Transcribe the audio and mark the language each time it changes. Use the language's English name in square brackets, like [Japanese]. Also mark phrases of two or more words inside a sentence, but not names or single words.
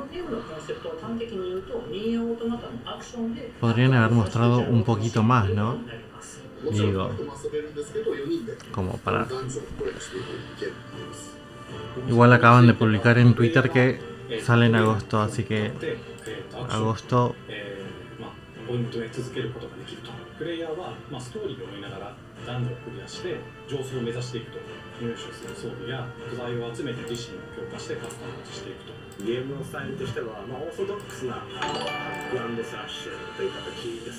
[Spanish] Podrían haber mostrado un poquito más, ¿no? Digo... Como para... Igual acaban de publicar en Twitter que sale en agosto, así que... Agosto... [Japanese] ポイントで続けることができると。プレイヤーは、ストーリーを追いながら男女をクリアして上層を目指していくと。入手する装備や素材を集めて自身を強化してカスタマイズしていくと。ゲームのスタイルとしては、オーソドックスなハック&スラッシュという形です。